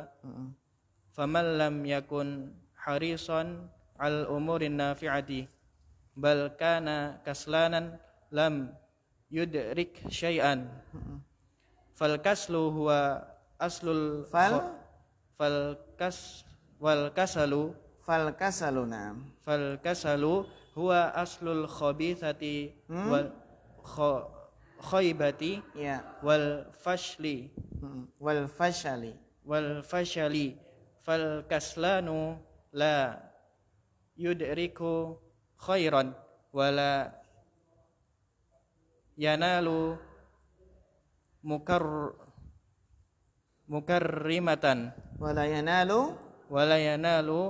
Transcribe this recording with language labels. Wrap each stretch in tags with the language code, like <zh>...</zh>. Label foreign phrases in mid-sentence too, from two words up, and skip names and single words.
<ar>فمن لم يكن حريصا على الأمور النافعة بل كان كسلانا لم يدرك شيئا. فالكسل هو أصل الخباثة والخيبة وال والفشل فالكسلان لا يدرك خيرا ولا ينال مكرمة ولا ينال</ar>